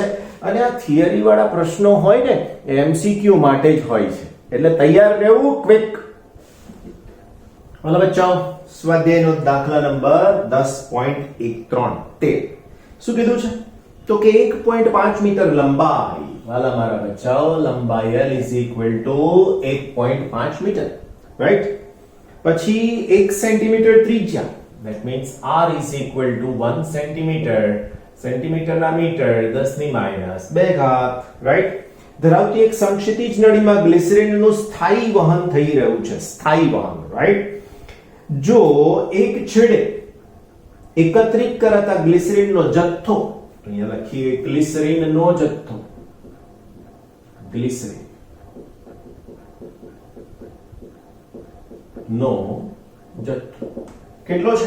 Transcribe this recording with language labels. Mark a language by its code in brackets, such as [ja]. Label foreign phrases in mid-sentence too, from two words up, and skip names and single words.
[gu] અને આ થિયરી વાળા પ્રશ્નો હોય ને એ એમસીક્યુ માટે જ હોય છે, એટલે તૈયાર રહેવું. ક્વિક. વાલા બચ્ચાઓ, સ્વાધ્યાયનો દાખલા નંબર 10.13. શું કીધું છે? તો કે 1.5 મીટર લંબાઈ. વાલા મારા બચ્ચાઓ, લંબાઈ [en] L is equal to [gu] 1.5 મીટર, રાઈટ? પછી 1 સેન્ટીમીટર ત્રિજ્યા, [en] that means R is equal to 1 સેન્ટીમીટર. [gu] સેન્ટીમીટરના મીટર 10⁻², રાઈટ? ધરાવતી એક સમક્ષિતિજ નળીમાં ગ્લિસરીનનું સ્થાયી વહન થઈ રહ્યું છે. સ્થાયી વહન, રાઈટ? જો એક છેડે એકત્રિત કરાતા ગ્લિસરીનનો જથ્થો, અહીંયા લખીએ ગ્લિસરીનનો જથ્થો, ગ્લિસરીન નો જથ્થો કેટલો છે?